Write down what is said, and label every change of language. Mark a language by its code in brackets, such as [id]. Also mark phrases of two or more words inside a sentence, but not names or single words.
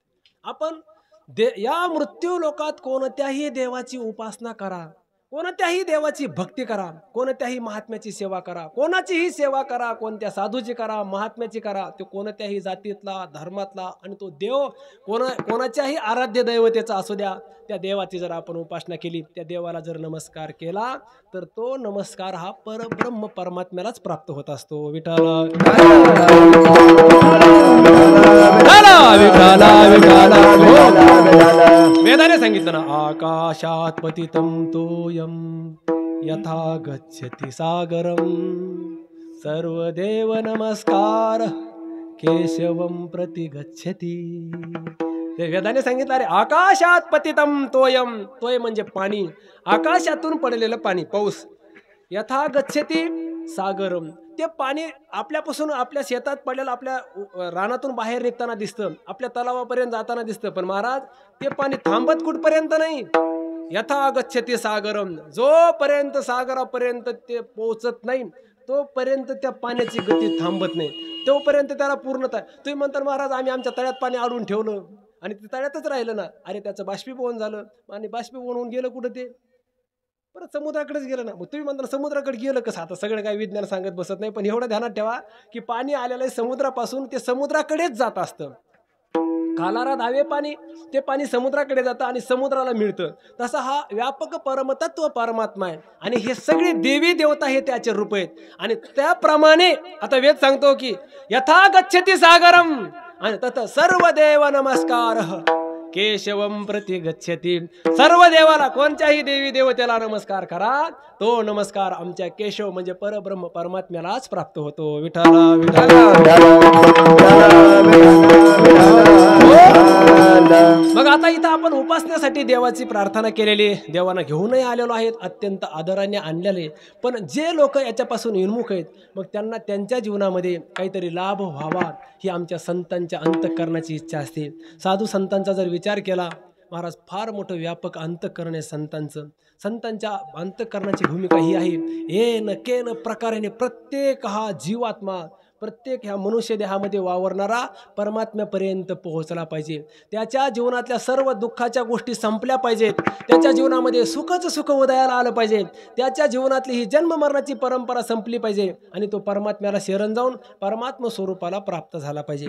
[mr] आपण या मृत्यू लोकात कोणत्याही देवाची उपासना करा, कोणत्याही देवाची भक्ती करा, कोणत्याही महात्म्याची सेवा करा, कोणाचीही सेवा करा, कोणत्या साधूची करा, महात्म्याची करा, तो कोणत्याही जातीतला धर्मातला आणि तो देव कोणाच्याही आराध्य दैवतेचा असू द्या, त्या देवाची जर आपण उपासना केली, त्या देवाला जर नमस्कार केला तर तो नमस्कार हा परब्रह्म परमात्म्यालाच प्राप्त होत असतो. विठ्ठला वेदाने सांगितलं ना, [sa] आकाशात पतितं तोयम यथा गच्छति सागरम सर्वदेव नमस्कार केशवम प्रति गच्छति. [mr] ते वेदाने सांगितलं, अरे [sa] आकाशात पतितं तोयम, [mr] तोय म्हणजे पाणी, आकाशातून पडलेलं पाणी, पाऊस, [sa] यथा गच्छति सागरम, [mr] ते पाणी आपल्यापासून आपल्या शेतात पडलेलं आपल्या रानातून बाहेर निघताना दिसतं, आपल्या तलावापर्यंत जाताना दिसतं. पण महाराज ते पाणी थांबत कुठपर्यंत नाही, [sa] यथा गच्छति सागरम, [mr] जोपर्यंत सागरापर्यंत ते पोहोचत नाही तोपर्यंत त्या पाण्याची गती थांबत नाही, तोपर्यंत त्याला पूर्णता. तुम्ही म्हणता महाराज आम्ही आमच्या तळ्यात पाणी अडवून ठेवलं आणि ते तळ्यातच राहिलं ना, अरे त्याचं बाष्पीभवन झालं आणि बाष्पीभवन होऊन गेलं कुठं, ते परत समुद्राकडेच गेलं ना. मग तुम्ही म्हणता समुद्राकडे गेलं कसं, आता सगळं काही विज्ञान सांगत बसत नाही, पण एवढं ध्यानात ठेवा की पाणी आलेलं आहे समुद्रापासून, ते समुद्राकडेच जात असतं. कालारा धावे पाणी, ते पाणी समुद्राकडे जातं आणि समुद्राला मिळतं. तसा हा व्यापक परमतत्व परमात्मा आहे आणि हे सगळे देवी देवता हे त्याचे रूप आहेत. आणि त्याप्रमाणे आता वेद सांगतो की [sa] यथा गच्छति सागरम आणि तत सर्व देव नमस्कार केशवम प्रति गच्छति. [mr] सर्व देवाला, कोणत्याही देवी देवतेला नमस्कार करा, तो नमस्कार आमच्या केशव म्हणजे परब्रह्म परमात्म्यालाच प्राप्त होतो. विठ्ठला मग आता इथं आपण उपासनेसाठी देवाची प्रार्थना केलेली, देवांना घेऊनही आलेलो आहेत, अत्यंत आदराने आणलेले. पण जे लोक याच्यापासून विमुख आहेत मग त्यांना त्यांच्या जीवनामध्ये काहीतरी लाभ व्हावा ही आमच्या संतांच्या अंतःकरणाची इच्छा असते. साधू संतांचा जर विचार केला महाराज, फार मोठं व्यापक अंतःकरण आहे संतांचं. संतांच्या अंतःकरणाची भूमिका ही आहे, [sa] येन केन [mr] प्रकाराने प्रत्येक हा जीवात्मा, प्रत्येक ह्या मनुष्य देहामध्ये वावरणारा परमात्म्यापर्यंत पोहोचला पाहिजे. त्याच्या जीवनातल्या सर्व दुःखाच्या गोष्टी संपल्या पाहिजेत, त्याच्या जीवनामध्ये सुखच सुख उदयाला आलं पाहिजे, त्याच्या जीवनातली ही जन्म मरणाची परंपरा संपली पाहिजे आणि तो परमात्म्याला शरण जाऊन परमात्म स्वरूपाला प्राप्त झाला पाहिजे.